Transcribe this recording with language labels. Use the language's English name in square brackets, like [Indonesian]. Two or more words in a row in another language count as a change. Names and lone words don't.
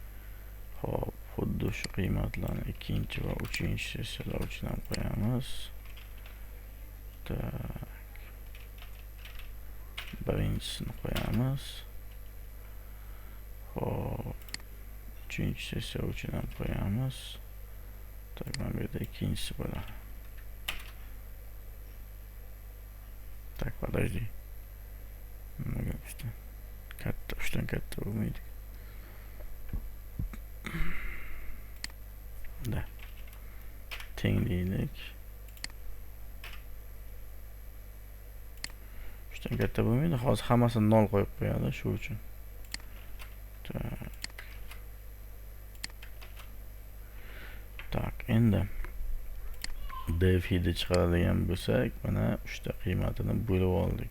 [Uzbek] Hop, xuddi shu qiymatlarni ikkinchi va uchinchi sessiyalar uchun ham qo'yamiz. Tak. Birinchisini qo'yamiz. Hop. Uchinchi sessiya uchun ham qo'yamiz. Tak, mana bu yerda ikkinchisi bo'ladi. [Russian] Так, подожди. Много что. [Uzbek] Katta, uchdan katta bo'lmaydi. Da. Tenglik. Uchdan katta bo'lmaydi. Hozir hammasini 0 qo'yib qo'yadi shu uchun. Tak, endi def hidi chiqaradigan bo'lsak, mana 3 ta qiymatini bo'lib oldik.